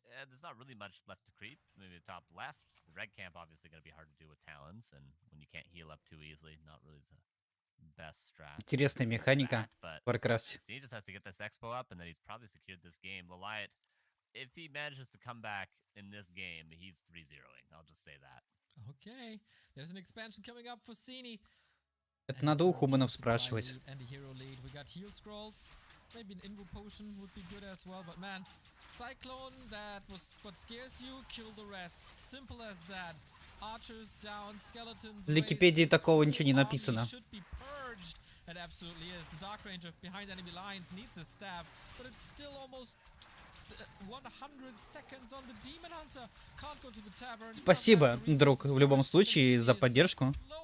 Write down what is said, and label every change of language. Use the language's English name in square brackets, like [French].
[English] There's not really much left to creep. Maybe the top left. The red camp obviously going to be hard to do with talons, and when you can't heal up too easily, not really the best strat. [Russian] Интересная механика в Warcraft. [English] He just has to get this expo up, and then he's probably secured this game. LawLiet, if he manages to come back in this game, he's 3-0ing. I'll just say that. Okay, there's an expansion coming up for Sini. [Russian] Это надо у Хуманов спрашивать. [English] We got heal scrolls. Maybe an invo potion would be good as well, but man, Cyclone, that was what scares you, kill the rest. Simple as that. Archers down, skeletons. [Russian] В Википедии такого ничего не написано. [English] It absolutely is. The Dark Ranger behind enemy lines needs a staff, but it's still almost 100 seconds on the Demon Hunter. Can't go to the tavern. [Russian] Спасибо, друг, в любом случае, за поддержку.